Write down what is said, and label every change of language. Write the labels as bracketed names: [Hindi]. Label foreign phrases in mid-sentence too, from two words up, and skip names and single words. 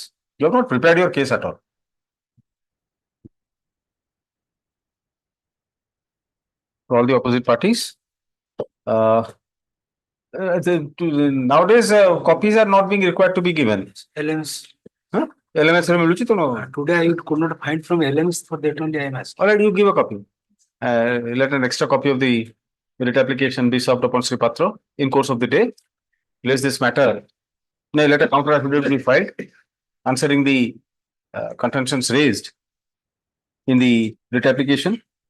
[English] You have not prepared your case at all. For all the opposite parties. Nowadays, copies are not being required to be given. LMS. [Odia] LMS ରେ ମିଳୁଛି ତ [English] Today I could not find from LMS, for that only I am asking. All right, you give a copy. Let an extra copy of the writ application be served upon Sri Patra in course of the day. Place this matter. No, let a counter affidavit be filed answering the contentions raised in the writ application.